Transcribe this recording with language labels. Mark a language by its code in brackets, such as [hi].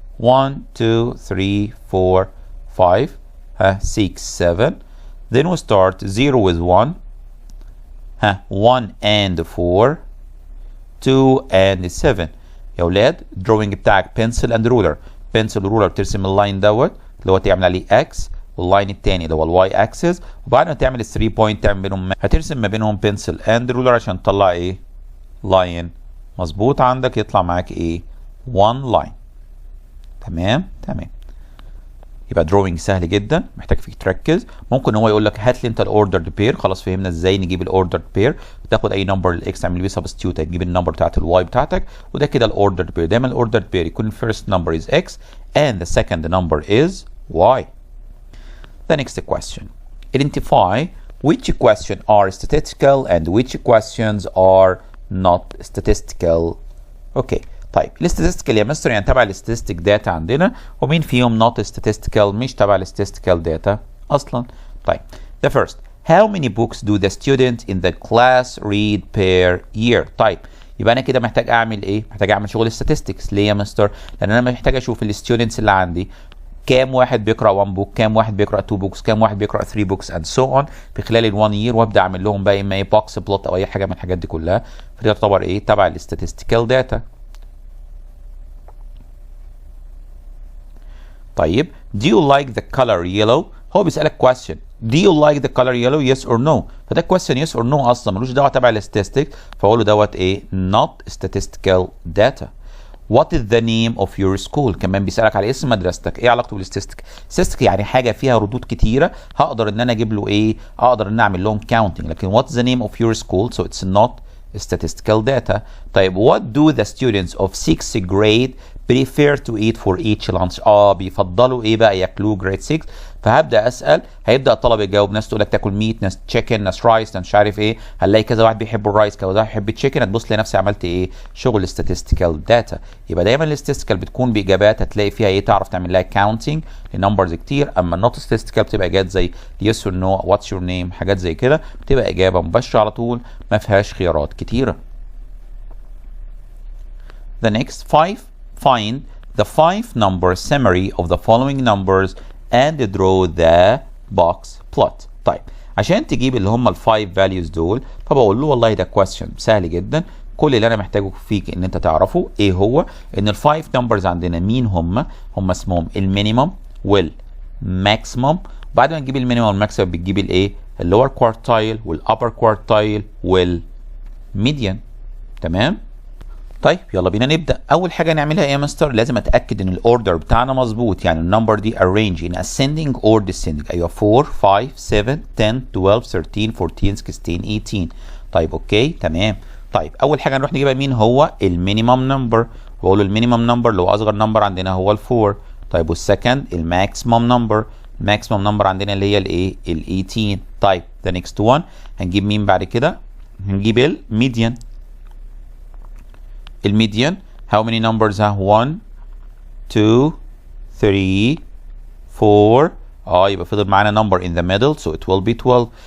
[en] 1, 2, 3, 4, 5, 6, 7. Then we start 0 with 1, 1 and 4, 2 and 7. [ar] يا ولاد drawing بتاعك [en] pencil and ruler. [ar] pencil ruler ترسم اللاين دوت اللي هو تعمل عليه x، واللاين التاني اللي هو الواي اكسس، وبعد ما تعمل ال 3 بوينت تعمل بينهم هترسم ما بينهم [en] pencil and ruler [ar] عشان تطلع ايه؟ لاين مظبوط عندك، يطلع معاك ايه؟ 1 لاين. تمام. يبقى drawing سهل جدا، محتاج فيك تركز. ممكن هو يقول لك هات لي انت الاوردرد بير، خلاص فهمنا ازاي نجيب الاوردرد بير. تاخد اي نمبر للاكس تعمل بيه سبستيوت، هتجيب النمبر بتاعت الواي بتاعتك، وده كده الاوردرد بير. دايما الاوردرد بير يكون الفيرست نمبر [en] is x and the second number is y. The next question. Identify which questions are statistical and which questions are not statistical. Okay. [ar] طيب الاستاتستيكال يا مستر يعني تبع الاستاتستيك داتا عندنا، ومين فيهم نوت statistical مش تبع الاستاتستيكال داتا اصلا. [en] طيب the first, how many books do the student in the class read per year. [ar] طيب يبقى انا كده محتاج اعمل ايه؟ محتاج اعمل شغل statistics. ليه يا مستر؟ لان انا محتاج اشوف الستودنتس اللي عندي كام واحد بيقرا 1 بوك، كام واحد بيقرا 2 بوكس، كام واحد بيقرا 3 بوكس [en] and so on [ar] في خلال ال 1 year، وابدا اعمل لهم بقى اما ايه بوكس بلوت او اي حاجه من الحاجات دي كلها، فدي تعتبر ايه؟ تبع الاستاتستيكال داتا. طيب [en] do you like the color yellow؟ [ar] هو بيسألك question [en] do you like the color yellow yes or no، [ar] فده question yes or no اصلا ملوش دعوه تبع الاستاتستيك، فاقول له دوت ايه [en] not statistical data. what is the name of your school؟ [ar] كمان بيسألك على اسم مدرستك، ايه علاقته بالاستاتستيك؟ statistic يعني حاجه فيها ردود كتيره هقدر ان انا اجيب له ايه؟ اقدر ان اعمل لهم counting، لكن [en] what is the name of your school so it's not statistical data. [ar] طيب [en] what do the students of 6th grade prefer to eat for each lunch؟ [ar] بيفضلوا ايه بقى ياكلوه grade 6؟ فهبدا اسال، هيبدا الطلبه يجاوب، ناس تقول لك تاكل ميت، ناس تشيكن، ناس رايس، ناس مش عارف ايه، هنلاقي كذا واحد بيحب الرايس كذا واحد بيحب التشيكن، هتبص لنفسي عملت ايه؟ شغل statistical data. يبقى دايما الاستاتستيكال بتكون باجابات هتلاقي فيها ايه؟ تعرف تعمل لها كاونتنج لنمبرز كتير، اما النوت statistical بتبقى اجابات زي يس اور نو، واتس يور نيم، حاجات زي كده بتبقى اجابه مباشره على طول ما فيهاش خيارات كتيره. [en] The next 5, find the 5 number summary of the following numbers and draw the box plot. [ar] طيب عشان تجيب اللي هم ال 5 values دول، فبقول له والله ده question سهل جدا، كل اللي انا محتاجه فيك ان انت تعرفه ايه هو، ان الفايف نمبرز عندنا مين هم اسمهم المينيمم والماكسيمم. بعد ما تجيب المينيمم والماكسيمم بتجيب الايه، اللور كوارتايل والابر كوارتايل والميديان. تمام. طيب يلا بينا نبدا. اول حاجه نعملها ايه يا مستر؟ لازم اتاكد ان الاوردر بتاعنا مظبوط، يعني النمبر دي [en] arrange in ascending or descending. [ar] ايوه 4 5 7 10 12 13 14 16 18. طيب اوكي تمام. طيب اول حاجه نروح نجيبها مين؟ هو المينيمم نمبر. بقول له المينيمم نمبر اللي هو اصغر نمبر عندنا هو ال4. طيب والسكند الماكسيمم نمبر. الماكسيمم نمبر عندنا اللي هي الايه، ال18. طيب [en] the next one [ar] هنجيب مين بعد كده؟ هنجيب الميديان. الميديان [en] how many numbers [ar] ها؟ 1 2 3 4. يبقى فضل معانا [en] number in the middle so it will be 12.